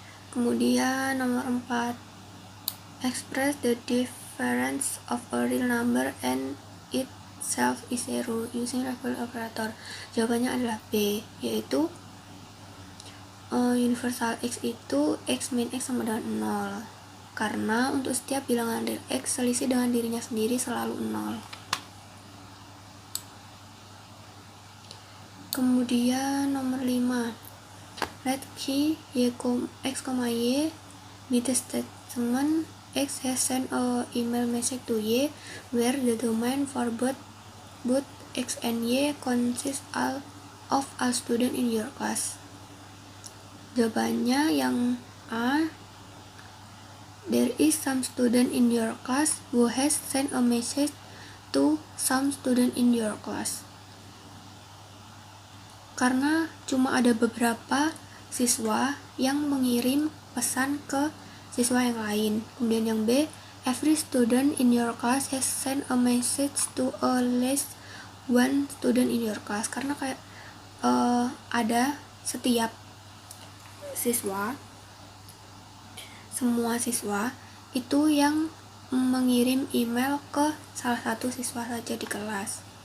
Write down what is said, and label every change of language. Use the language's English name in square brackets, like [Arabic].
[Indonesian] Kemudian nomor 4, [English] express the difference of a real number and itself is zero using regular operator. [Indonesian] Jawabannya adalah B, yaitu universal X itu X min X sama dengan 0 karena untuk setiap bilangan real X selisih dengan dirinya sendiri selalu 0. Kemudian nomor 5, [English] let Q, Y, X, Y be the statement X has sent a email message to Y where the domain for both X and Y consists of all student in your class. [Indonesian] Jawabannya yang A, [English] there is some student in your class who has sent a message to some student in your class. [Indonesian] Karena cuma ada beberapa siswa yang mengirim pesan ke siswa yang lain. Kemudian yang B, [English] every student in your class has sent a message to at least one student in your class. [Indonesian] Karena kayak ada setiap siswa, semua siswa itu yang mengirim email ke salah satu siswa saja di kelas.